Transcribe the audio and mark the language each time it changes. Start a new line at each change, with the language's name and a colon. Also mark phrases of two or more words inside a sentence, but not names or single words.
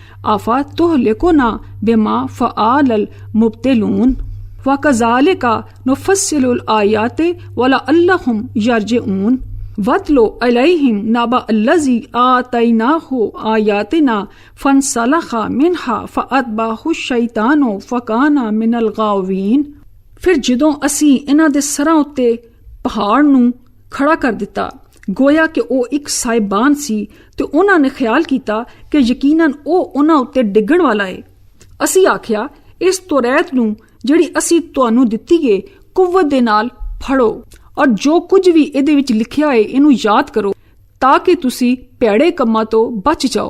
Arabic: أفتهلكنا بما فعل المبطلون وكذلك نفصل الآيات ولعلهم يرجعون واتلو عليهم نبأ الذي آتيناه آياتنا فانسلخ منها فأتبعه الشيطان فكان من الغاوين।
Punjabi: ਫਿਰ ਜਦੋਂ ਅਸੀਂ ਇਹਨਾਂ ਦੇ ਸਰਾਂ ਉੱਤੇ ਪਹਾੜ ਨੂੰ ਖੜਾ ਕਰ ਦਿੱਤਾ, ਗੋਇਆ ਕਿ ਉਹ ਇੱਕ ਸਾਹਿਬਾਨ ਸੀ, ਤੇ ਉਹਨਾਂ ਨੇ ਖਿਆਲ ਕੀਤਾ ਕਿ ਯਕੀਨਨ ਉਹ ਉਹਨਾਂ ਉੱਤੇ ਡਿੱਗਣ ਵਾਲਾ ਹੈ। ਅਸੀਂ ਆਖਿਆ, ਇਸ ਤੌਰੈਤ ਨੂੰ ਜਿਹੜੀ ਅਸੀਂ ਤੁਹਾਨੂੰ ਦਿੱਤੀ ਏ ਕੁਵਤ ਦੇ ਨਾਲ ਫੜੋ, ਔਰ ਜੋ ਕੁਝ ਵੀ ਇਹਦੇ ਵਿੱਚ ਲਿਖਿਆ ਹੈ ਇਹਨੂੰ ਯਾਦ ਕਰੋ, ਤਾਂ ਕਿ ਤੁਸੀਂ ਭੈੜੇ ਕੰਮਾਂ ਤੋਂ ਬਚ ਜਾਓ।